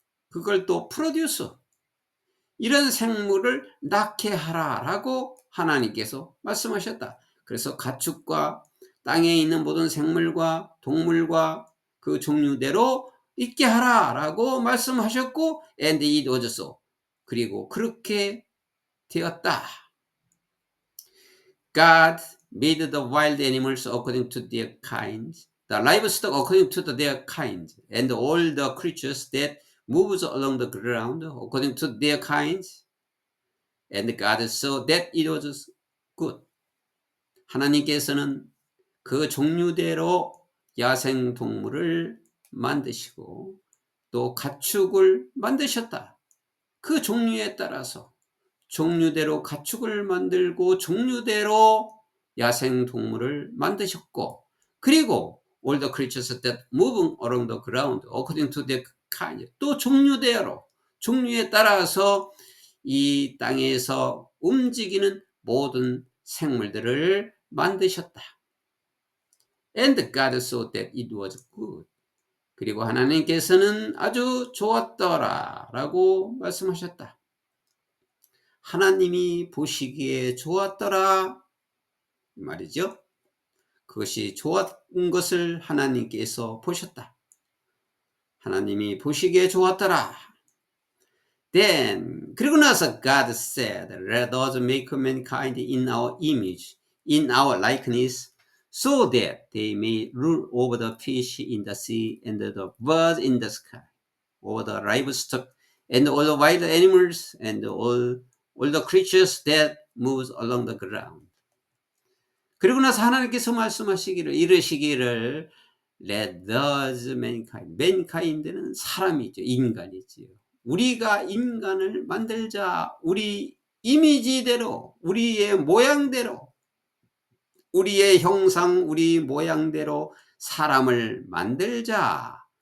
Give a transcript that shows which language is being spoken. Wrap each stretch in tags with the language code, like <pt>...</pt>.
<ko>그걸 또 produce, 이런 생물을 낳게 하라라고 하나님께서 말씀하셨다. 그래서 가축과 땅에 있는 모든 생물과 동물과 그 종류대로 있게 하라라고 말씀하셨고,</ko> <en>and it was so.</en> <ko>그리고 그렇게 되었다.</ko> <en>God made the wild animals according to their kinds, the livestock according to their kinds, and all the creatures that moves along the ground according to their kinds. And God saw that it was good.</en> <ko>하나님께서는 그 종류대로 야생 동물을 만드시고 또 가축을 만드셨다. 그 종류에 따라서 종류대로 가축을 만들고 종류대로 야생 동물을 만드셨고, 그리고</ko> <en>all the creatures that moving along the ground according to their kind,</en> <ko>또 종류대로 종류에 따라서 이 땅에서 움직이는 모든 생물들을 만드셨다.</ko> <en>And God saw that it was good.</en> <ko>그리고 하나님께서는 아주 좋았더라 라고 말씀하셨다. 하나님이 보시기에 좋았더라 말이죠. 그것이 좋은 것을 하나님께서 보셨다. 하나님이 보시기에 좋았더라.</ko> <en>Then,</en> <ko>그리고 나서</ko> <en>God said, let us make mankind in our image, in our likeness, so that they may rule over the fish in the sea and the birds in the sky, over the livestock and all the wild animals and all the creatures that moves along the ground.</en> <ko>그리고 나서 하나님께서 말씀하시기를, 이르시기를,</ko> <en>let us mankind,</en> <ko>mankind는 사람이죠, 인간이지요. 우리가 인간을 만들자. 우리 이미지대로, 우리의 모양대로, 우리의 형상, 우리 모양대로 사람을 만들자.</ko>